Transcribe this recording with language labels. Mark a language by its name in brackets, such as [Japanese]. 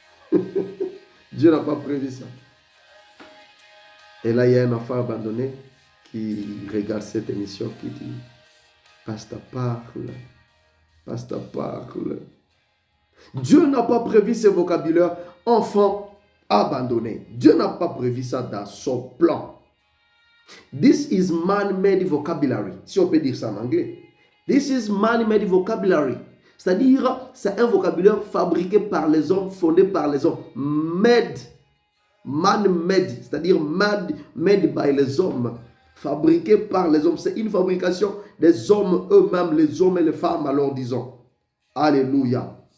[French] Dieu n'a pas prévu ça. Et là, il y a un enfant abandonné qui regarde cette émission qui dit, Pasteur parle. Dieu n'a pas prévu ce vocabulaire enfant abandonné. Dieu n'a pas prévu ça dans son plan. [English] This is man-made vocabulary. [French] Si on peut dire ça en anglais. [English] This is man-made vocabulary. [French] C'est-à-dire, c'est un vocabulaire fabriqué par les hommes, fondé par les hommes. Man-made, c'est-à-dire [English] made by [French] les hommes. Fabriqué par les hommes. C'est une fabrication des hommes eux-mêmes, les hommes et les femmes, alors disons. Alléluia.